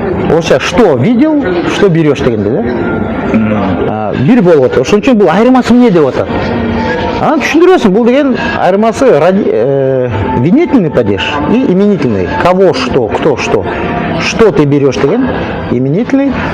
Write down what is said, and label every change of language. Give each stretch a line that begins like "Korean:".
Kyrgyz: Орусча
Russian: что видел, что берешь
Kyrgyz: дегенде да. Бир болот. Ошон үчүн бул айырмасы эмне деп атат? Анан түшүндүрөсүң, бул деген айырмасы
Russian: винительный падеж и именительный. Кого, что, кто, что. Что ты берешь
Kyrgyz: деген именительный.